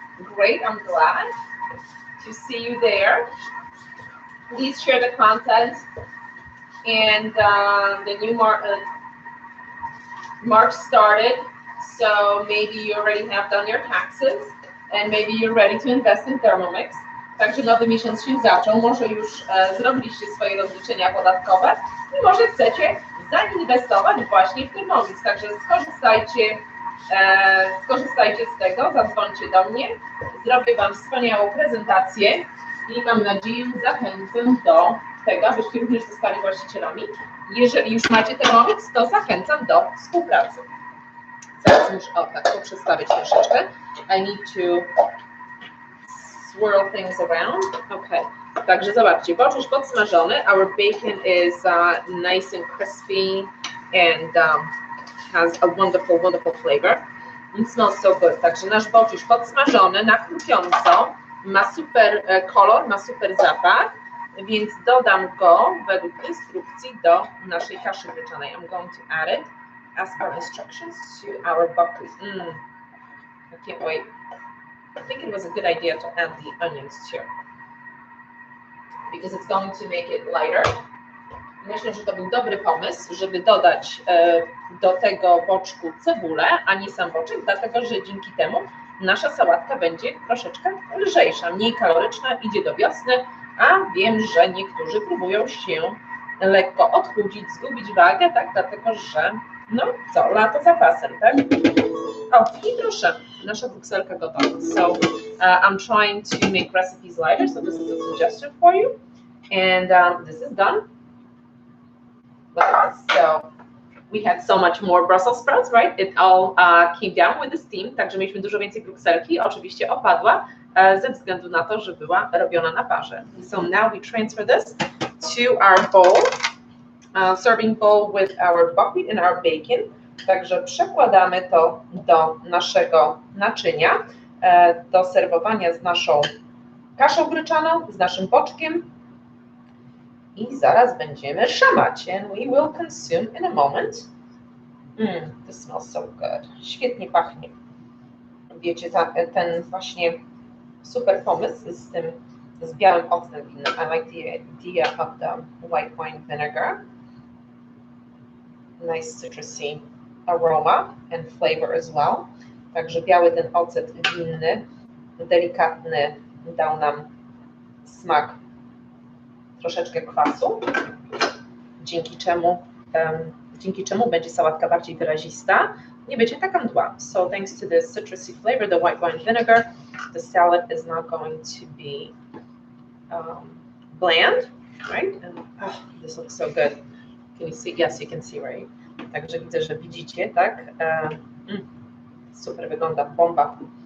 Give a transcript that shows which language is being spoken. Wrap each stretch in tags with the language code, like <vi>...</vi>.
<en>Great, I'm glad to see you there. Please share the content. And the new March started, so maybe you already have done your taxes and maybe you're ready to invest in Thermomix.</en> <pl>Także nowy miesiąc się zaczął, może już zrobiliście swoje rozliczenia podatkowe i może chcecie zainwestować właśnie w Thermomix. Także skorzystajcie z tego, zadzwońcie do mnie, zrobię Wam wspaniałą prezentację i mam nadzieję zachęcę do tego, abyście również zostali właścicielami. Jeżeli już macie Thermomix, to zachęcam do współpracy. Zaraz muszę, tak, przestawić troszeczkę.</pl> <en>I need to swirl things around. Okay.</en> <pl>Także zobaczcie, boczuś podsmażony.</pl> <en>Our bacon is nice and crispy and has a wonderful, wonderful flavor. It smells so good.</en> <pl>Także nasz boczuś podsmażony na chrupiąco, ma super kolor, ma super zapach, więc dodam go według instrukcji do naszej kaszy gryczanej.</pl> <en>I'm going to add it as per instructions to our buckwheat. I can't wait. I think it was a good idea to add the onions too, because it's going to make it lighter.</en> <pl>Myślę, że to był dobry pomysł, żeby dodać do tego boczku cebulę, a nie sam boczek, dlatego że dzięki temu nasza sałatka będzie troszeczkę lżejsza, mniej kaloryczna, idzie do wiosny, a wiem, że niektórzy próbują się lekko odchudzić, zgubić wagę, tak, dlatego że, no co, lato za pasem, tak? O, i proszę, nasza brukselka gotowa.</pl> <en>So I'm trying to make recipes lighter, so this is a suggestion for you. And this is done. Look at this. So we had so much more Brussels sprouts, right? It all came down with the steam,</en> <pl>także mieliśmy dużo więcej brukselki. Oczywiście opadła ze względu na to, że była robiona na parze.</pl> <en>So now we transfer this to our bowl, serving bowl with our buckwheat and our bacon.</en> <pl>Także przekładamy to do naszego naczynia, do serwowania z naszą kaszą gryczaną, z naszym boczkiem i zaraz będziemy szamać.</pl> <en>And we will consume in a moment. This smells so good.</en> <pl>Świetnie pachnie. Wiecie, ten właśnie super pomysł z białym octem winnym.</pl> <en>I like the idea of the white wine vinegar. Nice citrusy aroma and flavor as well.</en> <pl>Także biały ten ocet winny, delikatny, dał nam smak, troszeczkę kwasu, dzięki czemu będzie sałatka bardziej wyrazista, nie będzie taka mdła.</pl> <en>So thanks to this citrusy flavor, the white wine vinegar, the salad is not going to be bland, right? And this looks so good. Can you see? Yes, you can see, right?</en> <pl>Także widzę, że widzicie, tak? Super wygląda, bomba.</pl>